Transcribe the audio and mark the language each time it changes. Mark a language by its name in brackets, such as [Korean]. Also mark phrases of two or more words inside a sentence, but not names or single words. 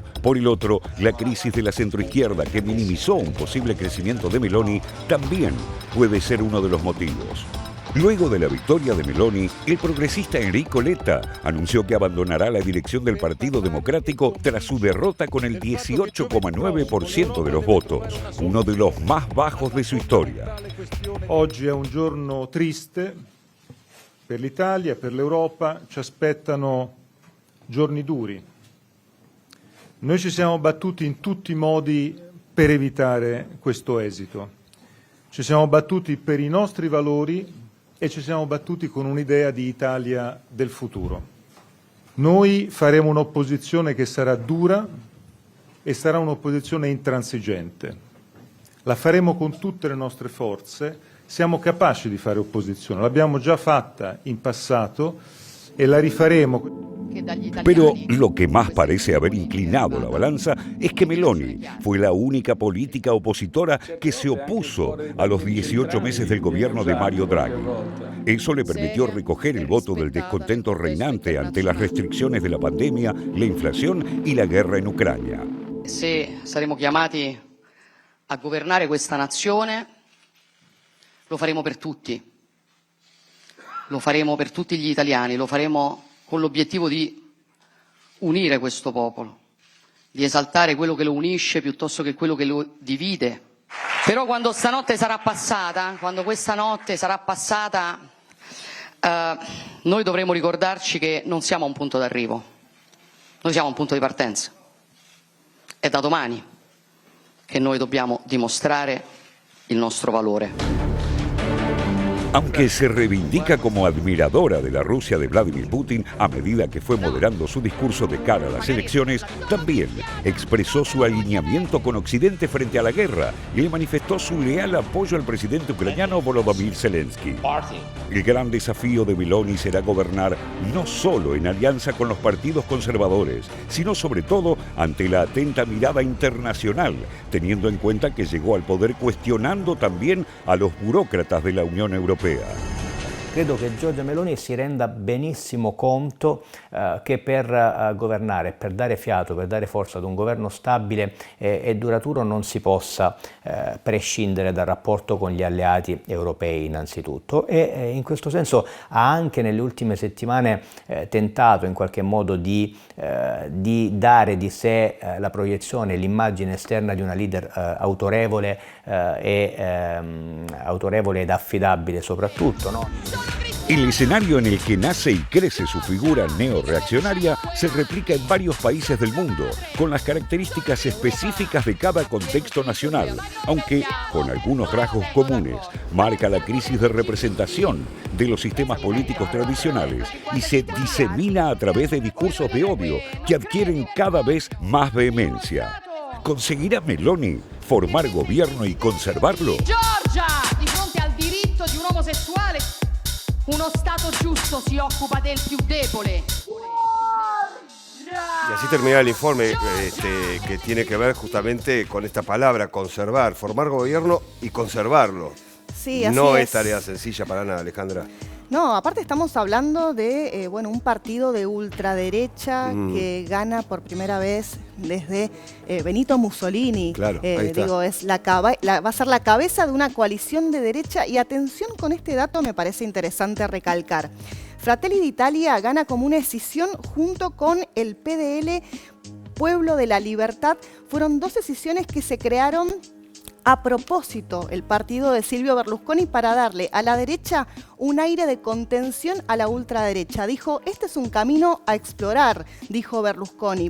[Spanish] Por el otro, la crisis de la centroizquierda, que minimizó un posible crecimiento de Meloni, también puede ser uno de los motivos. Luego de la victoria de Meloni, el progresista Enrico Letta anunció que abandonará la dirección del Partido Democrático tras su derrota con el 18,9% de los votos, uno de los más bajos de su historia. [Italian] Oggi è un giorno triste per l'Italia, per l'Europa, ci aspettano giorni duri. Noi ci siamo battuti in tutti i modi per evitare questo esito. Ci siamo battuti per i nostri valori e ci siamo battuti con un'idea di Italia del futuro. Noi faremo un'opposizione che sarà dura e sarà un'opposizione intransigente. La faremo con tutte le nostre forze, siamo capaci di fare opposizione, l'abbiamo già fatta in passato e la rifaremo. [Spanish] Pero lo que más parece haber inclinado la balanza es que Meloni fue la única política opositora que se opuso a los 18 meses del gobierno de Mario Draghi. Eso le permitió recoger el voto del descontento reinante ante las restricciones de la pandemia, la inflación y la guerra en Ucrania. [Italian] Se saremo chiamati a governare questa nazione, lo faremo per tutti. Lo faremo per tutti gli italiani, lo faremo con l'obiettivo di unire questo popolo, di esaltare quello che lo unisce piuttosto che quello che lo divide. Però quando stanotte sarà passata, quando questa notte sarà passata, noi dovremo ricordarci che non siamo a un punto d'arrivo, noi siamo a un punto di partenza. È da domani che noi dobbiamo dimostrare il nostro valore. [Spanish] Aunque se reivindica como admiradora de la Rusia de Vladimir Putin a medida que fue moderando su discurso de cara a las elecciones, también expresó su alineamiento con Occidente frente a la guerra y le manifestó su leal apoyo al presidente ucraniano Volodymyr Zelensky. El gran desafío de Meloni será gobernar no solo en alianza con los partidos conservadores, sino sobre todo ante la atenta mirada internacional, teniendo en cuenta que llegó al poder cuestionando también a los burócratas de la Unión Europea. [Italian] Credo che Giorgia Meloni si renda benissimo conto che per governare, per dare fiato, per dare forza ad un governo stabile e duraturo non si possa prescindere dal rapporto con gli alleati europei innanzitutto, e in questo senso ha anche nelle ultime settimane tentato in qualche modo di dare di sé la proiezione, l'immagine esterna di una leader autorevole ed affidabile soprattutto, no? [Spanish] El escenario en el que nace y crece su figura neorreaccionaria se replica en varios países del mundo, con las características específicas de cada contexto nacional, aunque con algunos rasgos comunes. Marca la crisis de representación de los sistemas políticos tradicionales y se disemina a través de discursos de odio que adquieren cada vez más vehemencia. ¿Conseguirá Meloni formar gobierno y conservarlo? [Italian] Giorgia, di fronte al diritto di un omosessuale, uno Stato giusto si occupa del più debole. [Spanish] Y así termina el informe que tiene que ver justamente con esta palabra, conservar, formar gobierno y conservarlo. Sí, así no es tarea sencilla para nada, Alejandra. No, aparte estamos hablando de un partido de ultraderecha que gana por primera vez desde Benito Mussolini. Claro, ahí está. Digo, va a ser la cabeza de una coalición de derecha, y atención con este dato, me parece interesante recalcar. Fratelli d'Italia gana como una escisión junto con el PDL, Pueblo de la Libertad. Fueron dos escisiones que se crearon a propósito, el partido de Silvio Berlusconi, para darle a la derecha un aire de contención a la ultraderecha. Dijo, este es un camino a explorar, dijo Berlusconi.